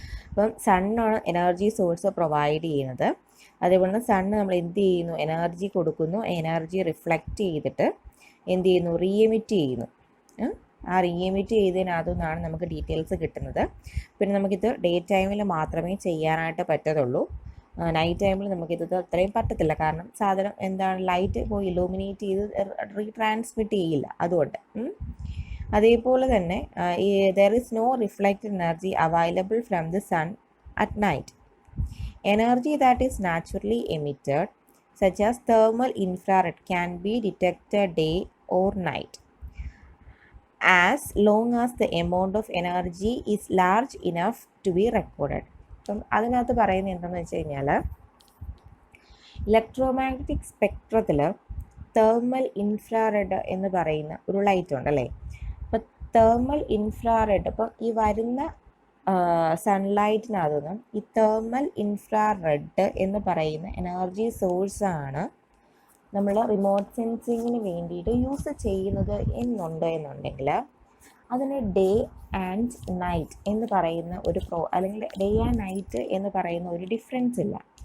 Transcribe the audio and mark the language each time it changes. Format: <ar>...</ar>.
<ml>അപ്പം സണ്ണാണ് energy source provide ചെയ്യുന്നത്. അതേപോലെ സണ്ണ് നമ്മൾ എന്ത് ചെയ്യുന്നു, എനർജി കൊടുക്കുന്നു, എനർജി റിഫ്ലക്റ്റ് ചെയ്തിട്ട് എന്ത് ചെയ്യുന്നു, റീ എമിറ്റ് ചെയ്യുന്നു. ആ റീ എമിറ്റ് ചെയ്തതിനകത്തുനിന്നാണ് നമുക്ക് ഡീറ്റെയിൽസ് കിട്ടുന്നത്. പിന്നെ നമുക്കിത് ഡേ ടൈമിൽ മാത്രമേ ചെയ്യാനായിട്ട് പറ്റത്തുള്ളൂ. നൈറ്റ് ടൈമിൽ നമുക്കിത് അത്രയും പറ്റത്തില്ല, കാരണം സാധനം എന്താണ്, ലൈറ്റ് പോയി ഇലൂമിനേറ്റ് ചെയ്ത് റീട്രാൻസ്മിറ്റ് ചെയ്യില്ല, അതുകൊണ്ട്. അതേപോലെ തന്നെ</ml> <en>there is no reflected energy available from the sun at night. Energy that is naturally emitted, such as thermal infrared, can be detected day or night, as long as the amount of energy is large enough to be recorded.</en> <ml>അപ്പം അതിനകത്ത് പറയുന്നത് എന്താണെന്ന് വെച്ച് കഴിഞ്ഞാൽ, electromagnetic സ്പെക്ട്രത്തിൽ thermal infrared എന്ന് പറയുന്ന ഒരു light ഉണ്ട് അല്ലേ. അപ്പോൾ തേർമൽ ഇൻഫ്രാറെഡ്, അപ്പം ഈ വരുന്ന സൺലൈറ്റിനകത്തുനിന്നും ഈ തേർമൽ ഇൻഫ്രാറെഡ് എന്ന് പറയുന്ന എനർജി സോഴ്സാണ് നമ്മൾ റിമോട്ട് സെൻസിങ്ങിന് വേണ്ടിയിട്ട് യൂസ് ചെയ്യുന്നത് എന്നുണ്ടെങ്കിൽ അതിന് ഡേ ആൻഡ് നൈറ്റ് എന്ന് പറയുന്ന ഒരു അല്ലെങ്കിൽ ഡേ ആൻഡ് നൈറ്റ് എന്ന് പറയുന്ന ഒരു ഡിഫറൻസ് ഇല്ല.</ml>